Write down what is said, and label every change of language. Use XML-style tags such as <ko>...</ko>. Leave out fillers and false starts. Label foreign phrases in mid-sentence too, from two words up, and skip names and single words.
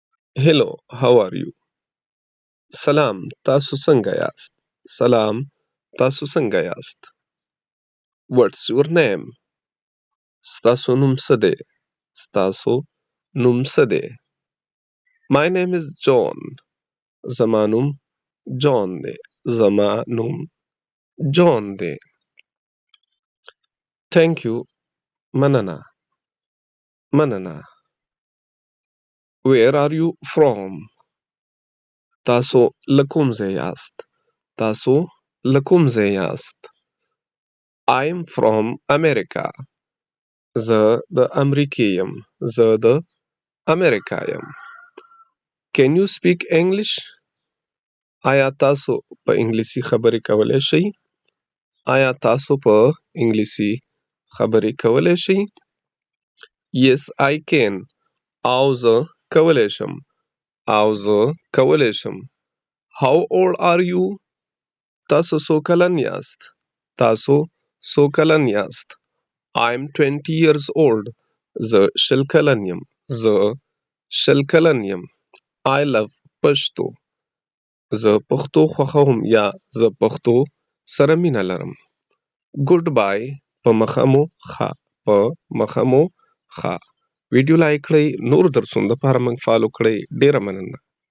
<en>Hello, how are you?</en> <ps>سلام، تاسو څنګه یاست؟ سلام، تاسو څنګه یاست؟</ps> <en>What's your name?</en> <ps>ستاسو نوم څه دی؟ ستاسو نوم څه دی؟</ps> <en>My name is John.</en> <ps>زما نوم جان دی. زما نوم جان دی.</ps> <en>Thank you.</en> <ps>مننه. مننه.</ps> <en>Where are you from?</en> <ps>تاسو له کوم ځای یاست؟ تاسو له کوم ځای یاست؟</ps> <en>I'm from America.</en> <ps>زه د امریکې یم. زه د امریکا یم.</ps> <en>Can you speak English?</en> <ps>آیا تاسو په انګلیسي خبرې کولی شئ؟ آیا تاسو په انګلیسي خبرې کولی شئ؟</ps> <en>Yes, I can.</en> <ps>او زه کولی شم. او زه کولی شم.</ps> <en>How old are you?</en> <ps>تاسو څو کلن یاست؟ تاسو څو کلن یاست؟</ps> <en>I'm 20 years old.</en> <ps>زه شل کلن یم. زه شل کلن یم.</ps> <en>I love پښتو.</en> <ps>زه پښتو خوښوم یا زه پښتو سره مینه لرم. Goodbye. په مخه مو ښه. په مخه مو ښه. ویډیو لایک کړئ. نور درسونو لپاره موږ فالو کړئ. ډیره مننه.</ps>